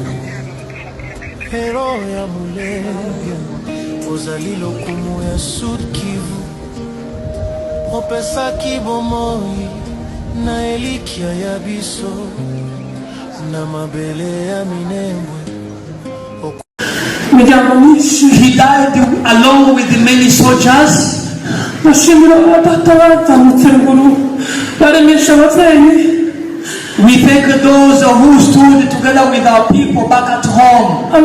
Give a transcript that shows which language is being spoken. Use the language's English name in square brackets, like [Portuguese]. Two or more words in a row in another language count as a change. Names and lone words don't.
[Lingala] Hero ya Mulenge. Ozali lokumu ya Sud Kivu. Opesa kibomoi na elikia ya biso. Na mabele ya Minembwe. [English] He died along with many soldiers. We thank those who stood together with our people back at home.